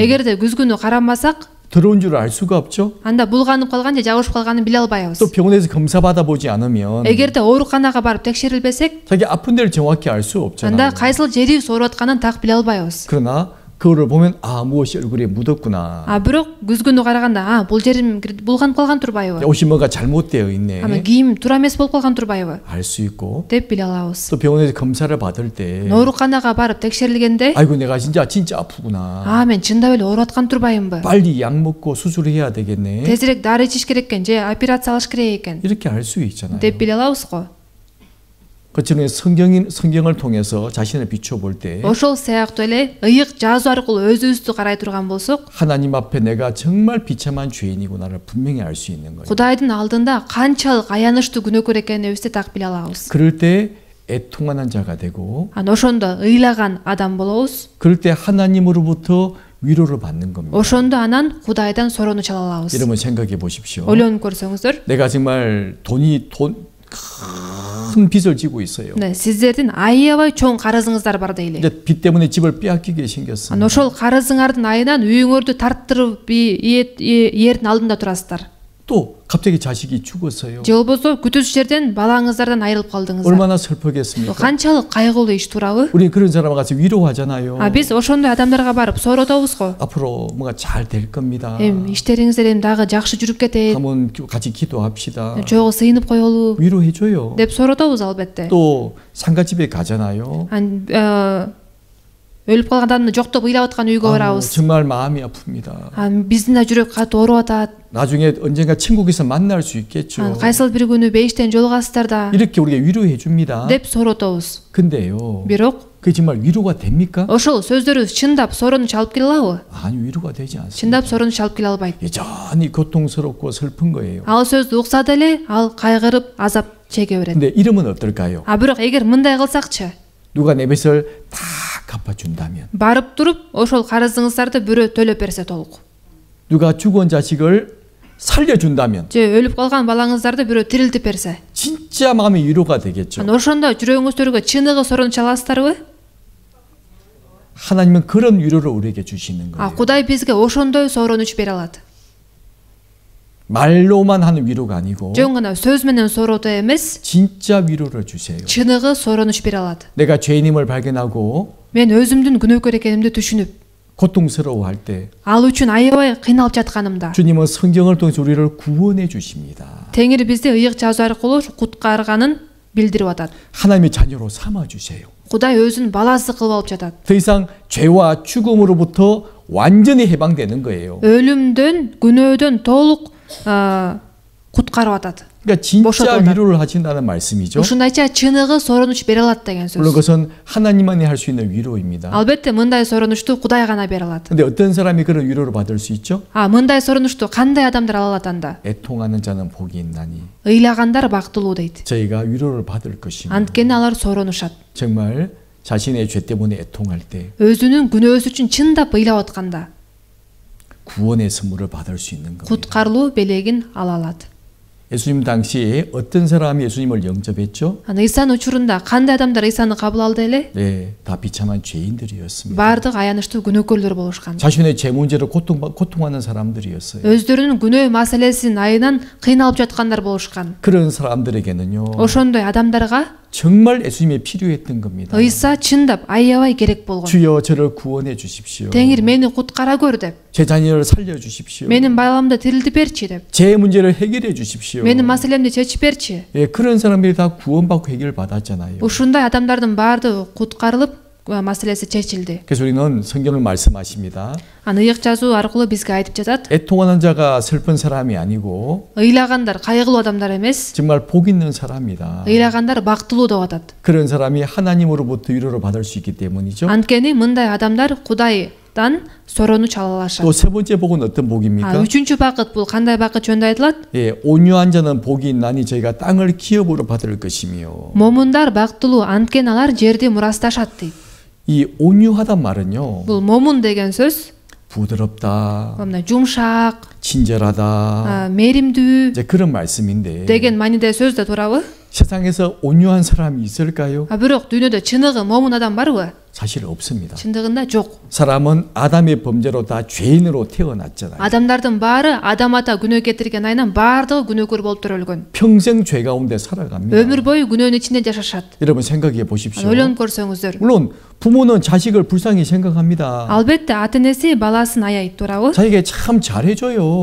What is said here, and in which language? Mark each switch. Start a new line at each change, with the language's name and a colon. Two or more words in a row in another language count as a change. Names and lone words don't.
Kyrgyz: эгерде күзгүнү карамасак,
Korean: 더러운 줄 알 수가 없죠.
Kyrgyz: анда булганып калган же жабышып калганын биле албайбыз.
Korean: 또 병원에서 검사 받아 보지 않으면
Kyrgyz: эгерде ооруканага барып текшерилбесек,
Korean: 자기 아픈 데를 정확히 알 수 없잖아요.
Kyrgyz: анда кайсыл жерибиз ооруп атканын так биле албайбыз.
Korean: 그러나 거울을 보면 무엇이 얼굴에 묻었구나.
Kyrgyz: бирок күзгүнү караганда бул жерим булганып калган турбайбы?
Korean: 옷이 뭐가 잘못되어 있네.
Kyrgyz: кийим туура эмес болуп калган турбайбы?
Korean: 알 수 있고
Kyrgyz: деп биле алабыз.
Korean: 또 병원에서 검사를 받을 때
Kyrgyz: ооруканага барып текшерилгенде,
Korean: 아이고 내가 진짜 아프구나.
Kyrgyz: мен чындап эле ооруп аткан турбайымбы?
Korean: 빨리 약 먹고 수술해야 되겠네.
Kyrgyz: тезирээк дары ичиш керек экен же операция алыш керек экен
Korean: 이렇게 알 수 있잖아요.
Kyrgyz: деп биле алабыз го.
Korean: 그처럼 성경을 통해서 자신을 비춰볼 때
Kyrgyz: ошол сыяктуу эле ыйык жазуу аркылуу өзүбүздү карай турган болсок,
Korean: 하나님 앞에 내가 정말 비참한 죄인이구나를 분명히 알 수 있는 거예요.
Kyrgyz: Кудайдын алдында канчалык аянычтуу күнөөкөр экенибизди так биле алабыз.
Korean: 그럴 때 애통하는 자가 되고
Kyrgyz: ошондо ыйлаган адам болобуз.
Korean: 그럴 때 하나님으로부터 위로를 받는 겁니다.
Kyrgyz: ошондо анан Кудайдан сороону чала алабыз.
Korean: 여러분 생각해 보십시오.
Kyrgyz: ойлонуп көрсөңүздөр,
Korean: 내가 정말 큰 빚을 지고 있어요.
Kyrgyz: сиздердин аябай чоң карызыңыздар бар дейли.
Korean: 이제 빚 때문에 집을 빼앗기게 생겼습니다.
Kyrgyz: ошол карызыңардын айынан үйүңөрдү тарттырып эрдин алдында турасыздар.
Korean: 또 갑자기 자식이 죽었어요.
Kyrgyz: же болбосо күтүүсүз жерден балаңыздардан айрылып калдыңыздар.
Korean: 얼마나 슬프겠습니까?
Kyrgyz: канчалык кайгылуу иш туурабы?
Korean: 우리 그런 사람 가서 위로하잖아요.
Kyrgyz: биз ошондой адамдарга барып сооротобузго.
Korean: 앞으로 뭔가 잘 될 겁니다.
Kyrgyz: иштериңиздер дагы жакшы жүрүп кетет.
Korean: 한번 같이 기도합시다.
Kyrgyz: жогу сыйынып коелу
Korean: 위로해줘요.
Kyrgyz: деп сооротобуз албетте.
Korean: 또 상가집에 가잖아요.
Kyrgyz: өлүп калган адамды жоктоп ыйлап аткан үйгө барабыз.
Korean: 정말 마음이 아픕니다.
Kyrgyz: биздин да жүрөк катуу ооруп атат.
Korean: 나중에 언젠가 천국에서 만날 수 있겠죠.
Kyrgyz: кайсыл бир күнү бейиштен жолугасыздар да
Korean: 이렇게 우리가 위로해 줍니다.
Kyrgyz: деп сооротобуз.
Korean: 근데요.
Kyrgyz: бирок
Korean: 그게 정말 위로가 됩니까?
Kyrgyz: ошол сөздөрүбүз чындап сооронуу чалып келе алабы?
Korean: 아니 위로가 되지 않습니다.
Kyrgyz: чындап сооронуу чалып келе албайт.
Korean: 여전히 고통스럽고 슬픈 거예요.
Kyrgyz: ал сөздү укса деле ал кайгырып азап чеге берет.
Korean: 근데 이러면 어떨까요?
Kyrgyz: бирок эгер мындай кылсакчы,
Korean: 누가 내 빚을 다 갚아준다면,
Kyrgyz: барып туруп ошол карызыңыздарды бирөө төлөп берсе толук,
Korean: 누가 죽은 자식을 살려준다면,
Kyrgyz: же өлүп калган балаңыздарды бирөө тирилтип берсе,
Korean: 진짜 마음이 위로가 되겠죠.
Kyrgyz: ошондо жүрөгүңүздөргө чыныгы сооронуу чаласыздарбы?
Korean: 하나님은 그런 위로를 우리에게 주시는 거예요.
Kyrgyz: Кудай бизге ошондой сооронуч бере алат.
Korean: 말로만 하는 위로가 아니고
Kyrgyz: Жөн гана сөз менен сооротуу эмес,
Korean: 진짜 위로를 주세요.
Kyrgyz: чыныгы сооронуч бере алат.
Korean: 내가 죄인임을 발견하고
Kyrgyz: Мен өзүмдүн күнөөкөр экенимди түшүнүп,
Korean: 고통스러워할 때
Kyrgyz: ал үчүн аябай кыйналып жатканымда
Korean: 주님은 성경을 통해서 우리를 구원해 주십니다.
Kyrgyz: Теңир бизди ыйык жазуу аркылуу куткарганын билдирип атат.
Korean: 하나님의 자녀로 삼아 주세요.
Kyrgyz: Кудай өзүн баласы кылып алып жатат.
Korean: 더 이상 죄와 죽음으로부터 완전히 해방되는 거예요.
Kyrgyz: Өлүмдөн, күнөөдөн толук куткарып атат.
Korean: 그러니까 진짜 보셔도 위로를 하신다는 말씀이죠.
Kyrgyz: Ушундайча чыныгы сооронуч бере алат деген
Korean: 물론
Kyrgyz: сөз.
Korean: 그것은 하나님만이 할 수 있는 위로입니다.
Kyrgyz: Албетте мындай сооронучту Кудай гана бере алат.
Korean: 근데 어떤 사람이 그런 위로를 받을 수 있죠?
Kyrgyz: Мындай сооронучту кандай адамдар ала алат анда?
Korean: 애통하는 자는 복이 있나니
Kyrgyz: Ыйлагандар бактылуу дейт.
Korean: 저희가 위로를 받을 것입니다.
Kyrgyz: Анткени алар сооронушат.
Korean: 정말 자신의 죄 때문에 애통할 때
Kyrgyz: Өзүнүн күнөөсү үчүн чындап ыйлап атканда
Korean: 구원의 선물을 받을 수 있는 겁니다.
Kyrgyz: куткарылуу белегин ала алат.
Korean: 예수님 당시에 어떤 사람이 예수님을 영접했죠?
Kyrgyz: Ыйсан учурунда кандай адамдар Ыйсаны кабыл алды эле?
Korean: 네, 다 비참한 죄인들이었습니다.
Kyrgyz: Бардык аянычтуу күнөөкөрлөр болушкан.
Korean: 자신의 죄 문제로 고통하는 사람들이었어요.
Kyrgyz: Өздөрүнүн күнөө маселесинин айынан кыйналып жаткандар болушкан.
Korean: 그런 사람들에게는요,
Kyrgyz: Ошондой адамдарга
Korean: 정말 예수님이 필요했던 겁니다.
Kyrgyz: Ыйса чындап аябай керек болгон.
Korean: 주여 저를 구원해 주십시오.
Kyrgyz: Теңир мени куткара көр деп,
Korean: 제 자녀를 살려 주십시오.
Kyrgyz: менин баламды тирилтип берчи деп,
Korean: 제 문제를 해결해 주십시오.
Kyrgyz: менин маселемди чечип берчи.
Korean: 예, 그런 사람들이 다 구원받고 해결받았잖아요.
Kyrgyz: Ушундай адамдардын баардыгы куткарылып маселеси чечилди.
Korean: 그래서 우리는 성경을 말씀하십니다.
Kyrgyz: Ыйык жазуу аркылуу бизге айтып жатат,
Korean: 애통하는 자가 슬픈 사람이 아니고
Kyrgyz: ыйлагандар кайгылуу адамдар эмес,
Korean: 정말 복 있는 사람이다.
Kyrgyz: ыйлагандар бактылуу деп атат.
Korean: 그런 사람이 하나님으로부터 위로를 받을 수 있기 때문이죠.
Kyrgyz: Анткени мындай адамдар Кудайдан сооронуч ала алышат.
Korean: 또 세 번째 복은 어떤 복입니까?
Kyrgyz: Үчүнчү бакыт бул кандай бакыт жөнүндө айтылат?
Korean: 예, 온유한 자는 복이 있나니 저희가 땅을 기업으로 받을 것이며.
Kyrgyz: Момундар бактылуу, анткени алар жерди мурасташат дейт.
Korean: 이 온유하단 말은요,
Kyrgyz: Бул момун деген сөз
Korean: 부드럽다,
Kyrgyz: мына жумшак,
Korean: 친절하다,
Kyrgyz: меримдүү
Korean: 이제 그런 말씀인데
Kyrgyz: деген мааниде сөз да туурабы?
Korean: 세상에서 온유한 사람이 있을까요?
Kyrgyz: Бирок дүйнөдө чыныгы момун адам барбы?
Korean: 사실 없습니다.
Kyrgyz: Чындыгында жок.
Korean: 사람은 아담의 범죄로 다 죄인으로 태어났잖아요.
Kyrgyz: Адамдардын баары Адам ата күнөө кетирген айынан баардыгы күнөөкөр болуп төрөлгөн.
Korean: 평생 죄 가운데 살아갑니다.
Kyrgyz: Өмүр бою күнөөнүн ичинде жашашат.
Korean: 여러분 생각해 보십시오.
Kyrgyz: Ойлонуп көрсөңүздөр.
Korean: 물론 부모는 자식을 불쌍히 생각합니다.
Kyrgyz: Албетте ата энеси баласын аябайт, туурабы?
Korean: 자기에게 참 잘해줘요.